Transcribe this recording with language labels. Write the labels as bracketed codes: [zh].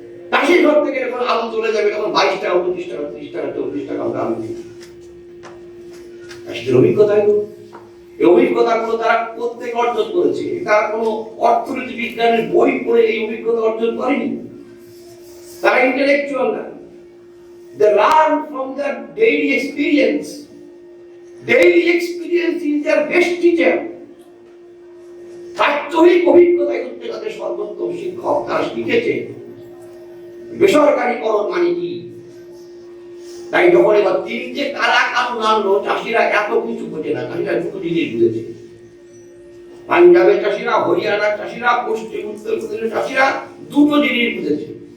[bn] চাষির ঘর থেকে যখন আলু চলে যাবে তখন 22 টাকা 25 টাকা 30 টাকা 40 টাকা আলু বিক্রি। চাষিদের অভিজ্ঞতা এগুলো, এই অভিজ্ঞতাগুলো তারা প্রত্যেক অর্জন করেছে। তারা কোনো অর্থনীতি বিজ্ঞানের বই পড়ে এই অভিজ্ঞতা অর্জন করেনি। তারা ইন্টেলেকচুয়াল না, [en] they learn from their daily experience. Daily experience is their best teacher. [bn] প্রাত্যহিক অভিজ্ঞতায় হচ্ছে তাদের সর্বোত্তম শিক্ষক। তারা শিখেছে বেসরকারীকরণ মানে কি। তাই যখন এবার 3টে কালা কানুন আনলো, চাষিরা এত কিছু বোঝে না, চাষিরা দুটো জিনিস বুঝেছে। পাঞ্জাবের চাষিরা, হরিয়ানার চাষিরা, পশ্চিম উত্তরপ্রদেশের চাষিরা দুটো জিনিস বুঝেছে।